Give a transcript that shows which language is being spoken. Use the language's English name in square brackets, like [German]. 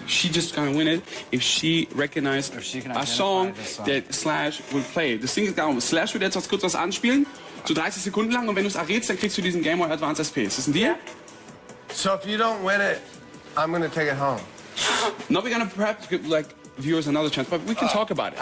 [English] She just gonna win it if she recognized a song that Slash will play. [German] Das Ding ist darum, Slash wird jetzt kurz was anspielen, so 30 Sekunden lang, und wenn du es errätst, dann kriegst du diesen Game Boy Advance SP. Ist das ein Deal? [English] So if you don't win it, I'm gonna take it home. No, we're gonna perhaps give like viewers another chance, but we can talk about it.